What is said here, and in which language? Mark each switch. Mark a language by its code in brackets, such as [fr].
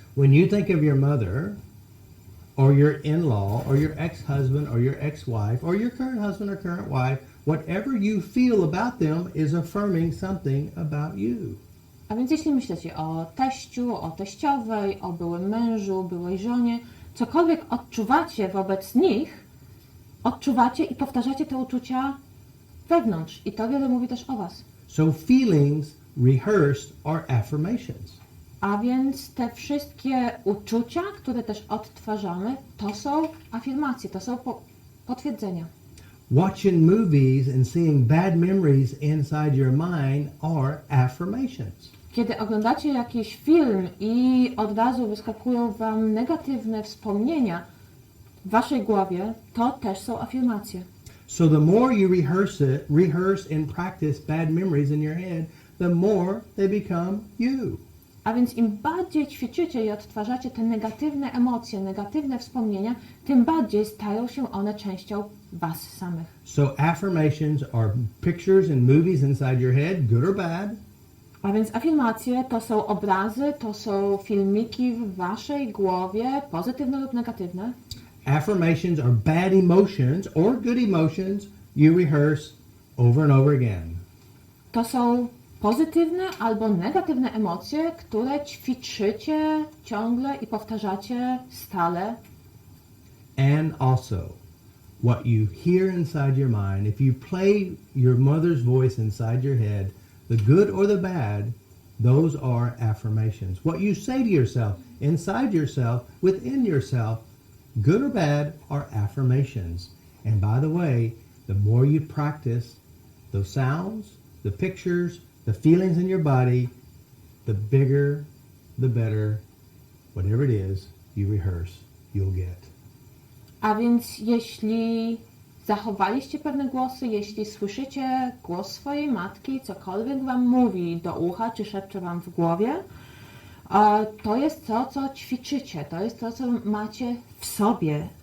[en] When you think of your mother or your in-law or your ex-husband or your ex-wife or your current husband or current wife, whatever you feel about them is affirming something about you. [pl] A więc jeśli myślicie o teściu, o teściowej, o byłym mężu, byłej żonie, cokolwiek odczuwacie wobec nich, odczuwacie i powtarzacie te uczucia wewnątrz. I to wiele mówi też o was. [en] So feelings rehearsed are affirmations. [pl] A więc te wszystkie uczucia, które też odtwarzamy, to są afirmacje, to są potwierdzenia. [en] Watching movies and seeing bad memories inside your mind are affirmations. [pl] Kiedy oglądacie jakiś film i od razu wyskakują wam negatywne wspomnienia w waszej głowie, to też są afirmacje. [en] So the more you rehearse and practice bad memories in your head, the more they become you. [pl] A więc im bardziej ćwiczycie i odtwarzacie te negatywne emocje, negatywne wspomnienia, tym bardziej stają się one częścią was samych. [en] So affirmations are pictures and movies inside your head, good or bad. [pl] A więc afirmacje to są obrazy, to są filmiki w waszej głowie, pozytywne lub negatywne. [en] Affirmations are bad emotions or good emotions you rehearse over and over again. [pl] To są pozytywne albo negatywne emocje, które ćwiczycie ciągle i powtarzacie stale. [en] And also, what you hear inside your mind, if you play your mother's voice inside your head, the good or the bad, those are affirmations. What you say to yourself, inside yourself, within yourself, good or bad, are affirmations. And by the way, the more you practice those sounds, the pictures, the feelings in your body, the bigger, the better, whatever it is you rehearse, you'll get. [pl] A więc jeśli zachowaliście pewne głosy, jeśli słyszycie głos swojej matki, cokolwiek wam mówi do ucha, czy szepcze wam w głowie, to jest to, co ćwiczycie, to jest to, co macie w sobie.